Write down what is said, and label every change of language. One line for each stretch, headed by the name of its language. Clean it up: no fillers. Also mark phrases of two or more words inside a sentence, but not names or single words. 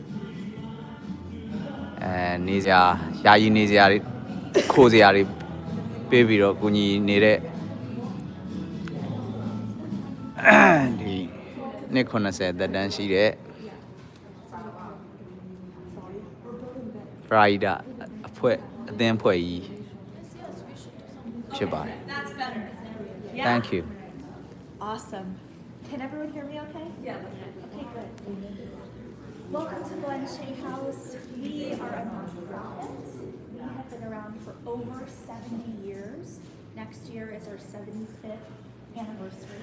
Burmese: နေစရာယာယီနေစရာတွေခိုးစရာတွေပေးပြီးတော့ကိုညီနေတဲ့ဒီနှစ်80တက်တန်းရှိတဲ့ Pride အဖွဲ့အသင်းအဖွဲ့ကြီးဖြစ်ပါတယ်
English: That's better. Yeah. Thank you. Awesome. Can everyone hear me okay? Yeah. Okay, good. Welcome to Blanchet House. We are a nonprofit. We have been around for over 70 years. Next year is our 75th anniversary.